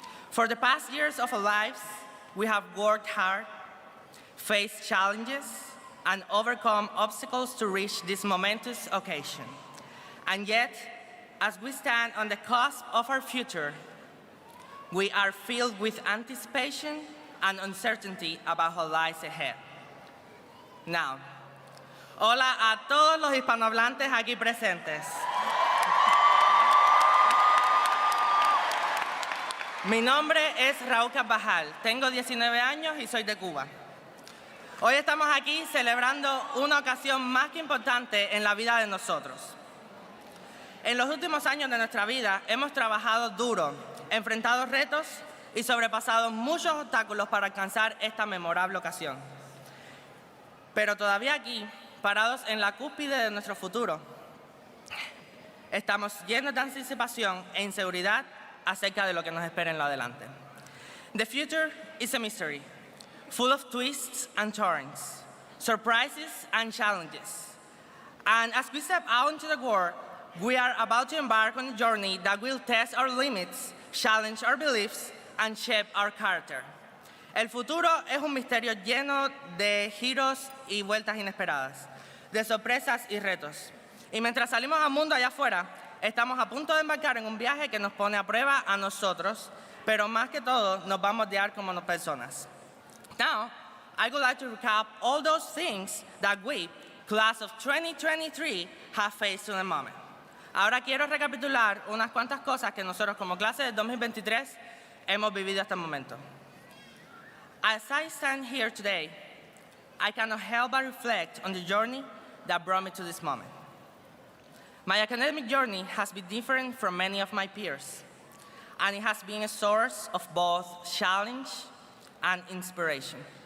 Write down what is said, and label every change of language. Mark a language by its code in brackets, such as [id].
[en] For the past years of our lives, we have worked hard, faced challenges, and overcome obstacles to reach this momentous occasion. And yet, as we stand on the cusp of our future, we are filled with anticipation and uncertainty about what lies ahead. [es] Now, hola a todos los hispanohablantes aquí presentes. Mi nombre es Raúl Carvajal, tengo 19 años y soy de Cuba. Hoy estamos aquí celebrando una ocasión más que importante en la vida de nosotros. En los últimos años de nuestra vida hemos trabajado duro, enfrentado retos y sobrepasado muchos obstáculos para alcanzar esta memorable ocasión. Pero todavía aquí, parados en la cúspide de nuestro futuro, estamos llenos de anticipación e inseguridad acerca de lo que nos espera en lo adelante. [en] The future is a mystery, full of twists and turns, surprises and challenges. And as we step out into the world, we are about to embark on a journey that will test our limits, challenge our beliefs, and shape our character. [es] El futuro es un misterio lleno de giros y vueltas inesperadas, de sorpresas y retos. Y mientras salimos al mundo allá afuera, estamos a punto de embarcar en un viaje que nos pone a prueba a nosotros, pero más que todo nos va a moldear como personas. [en] Now, I would like to recap all those things that we, class of 2023, have faced in the moment. [es] Ahora quiero recapitular unas cuantas cosas que nosotros como clase del 2023 hemos vivido hasta el momento. [en] As I stand here today, I cannot help but reflect on the journey that brought me to this moment. My academic journey has been different from many of my peers, and it has been a source of both challenge and inspiration.